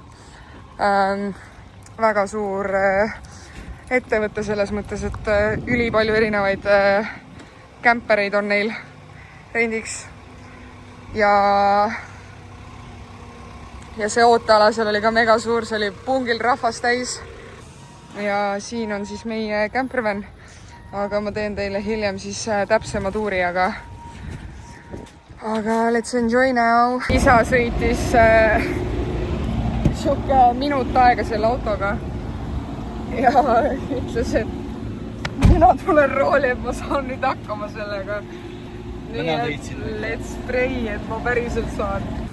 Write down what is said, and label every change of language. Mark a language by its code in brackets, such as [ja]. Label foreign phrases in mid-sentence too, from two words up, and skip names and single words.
[et] ettevõte selles mõttes, et ülipalju erinevaid kämpereid on neil rendiks ja see ooteala seal oli ka mega suur, see oli pungil rahvast täis ja siin on siis meie campervan, aga ma teen teile hiljem siis täpsema tuuri, aga [en] let's enjoy now. [et] Isa sõitis siuke minut aega selle autoga ja ütles, et mina tulen rooli, et ma saan nüüd hakkama sellega. Nii et [en] let's pray, [et] et ma päriselt saan.